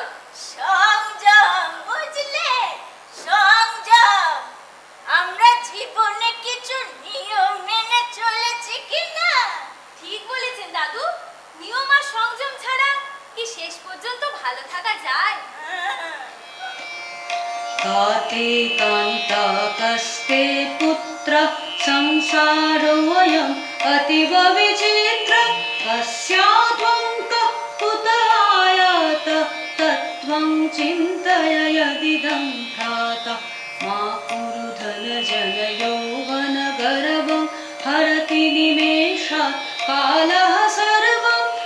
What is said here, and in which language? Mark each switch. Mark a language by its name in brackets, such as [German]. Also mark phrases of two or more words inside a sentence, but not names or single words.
[Bangla] সংযম, বুঝলে, সংযম। আমরা জীবনে কিছু নিয়ম মেনে চলেছি কিনা। ঠিক বলেছেন দাদু, নিয়ম আর সংযম ছাড়া কি শেষ পর্যন্ত ভালো থাকা যায়? [Sanskrit] काते कान्ताकस्ते पुत्र संसारोऽयम् अतीव विचित्र अस्यात्वं कः कुत आयात तत्त्वं चिन्तय यदिदं भ्राता मा कुरु धनजनयौवनगर्वं हरति निमेषात् कालः सर्वं